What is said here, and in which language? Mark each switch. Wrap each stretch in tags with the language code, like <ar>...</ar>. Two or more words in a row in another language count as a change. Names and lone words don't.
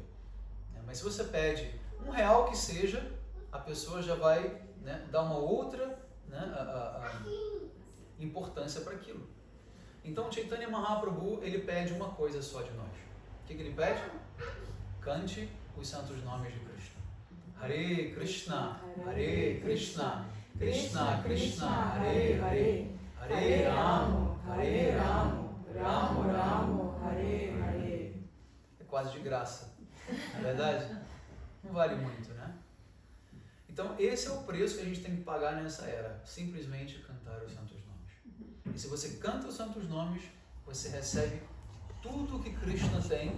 <pt>Mas se você pede R$1 que seja, a pessoa já vai, né, dar uma outra, né, importância para aquilo. Então, Chaitanya Mahaprabhu, ele pede uma coisa só de nós. O que ele pede? Cante os santos nomes de Krishna.</pt> <sa>हरे कृष्ण हरे कृष्ण कृष्ण कृष्ण हरे हरे हरे राम हरे राम राम राम हरे हरे.</sa> <pt>É quase de graça, não é verdade? Não vale muito, né? Então, esse é o preço que a gente tem que pagar nessa era. Simplesmente cantar os santos nomes. E se você canta os santos nomes, você recebe tudo que Krishna tem.</pt>